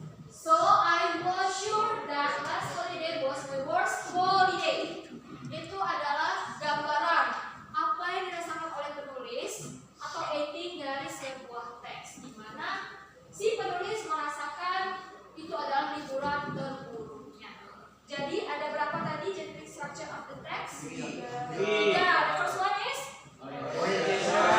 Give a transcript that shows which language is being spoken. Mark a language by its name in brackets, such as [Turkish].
[English] So I was sure that last holiday was my worst holiday. [Indonesian] Itu adalah gambaran apa yang dirasakan oleh penulis atau ending dari sebuah teks, di mana si penulis merasakan itu adalah liburan terburunya. Jadi ada berapa tadi [English] generic structure of the text? 3. The first one is orientation.